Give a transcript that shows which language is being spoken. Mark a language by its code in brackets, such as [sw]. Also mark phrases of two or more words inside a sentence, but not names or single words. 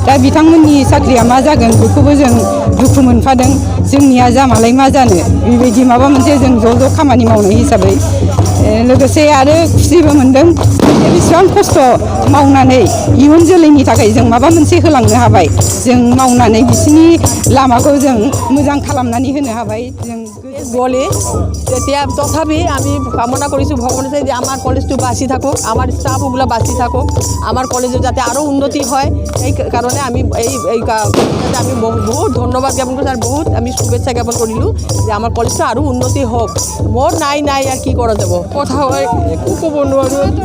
[brx] दा बिथांमोननि साख्रिया मा जागोन बेखौबो जों दुखु मोनफादों जोंनिया जामालाय मा जानो बेबायदि माबा मोनसे जों ज' खामानि मावनाय हिसाबै लोगोसे आरो खुसिबो मोनदों बेसेबां खस्थ' मावनानै इयुन जोलैनि थाखाय जों माबा मोनसे होलांनो हाबाय जों मावनानै बिसिनि लामाखौ जों मोजां खालामनानै होनो हाबाय जों [as] বলি তেতিয়া তথাপি আমি কামনা কৰিছোঁ ভগৱানে যে আমাৰ কলেজটো বাচি থাকক আমাৰ ষ্টাফগুলো বাচি থাকক আমাৰ কলেজত যাতে আৰু উন্নতি হয় এই কাৰণে আমি আমি বহুত ধন্যবাদ জ্ঞাপন কৰিছোঁ আৰু বহুত আমি শুভেচ্ছা জ্ঞাপন কৰিলোঁ যে আমাৰ কলেজটো আৰু উন্নতি হওক মোৰ নাই আৰু কি কৰা যাব কথা হয় একো ক'ব নোৱাৰোঁ